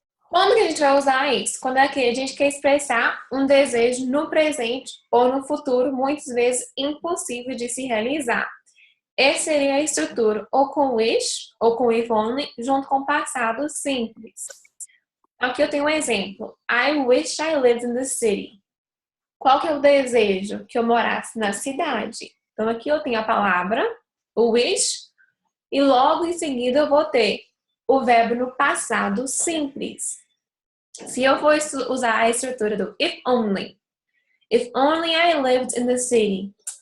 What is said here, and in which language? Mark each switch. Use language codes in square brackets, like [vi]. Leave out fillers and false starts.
[pt] Como que a gente vai usar isso? Quando é que a gente quer expressar um desejo no presente ou no futuro, muitas vezes impossível de se realizar. Essa seria a estrutura ou com wish ou com if only junto com o passado simples. Aqui eu tenho um exemplo. [en] I wish I lived in the city. [pt] Qual que é o desejo? Que eu morasse na cidade. Então aqui eu tenho a palavra, o wish, e logo em seguida eu vou ter o verbo no passado simples. Se eu for usar a estrutura do [en] if only I lived in the city.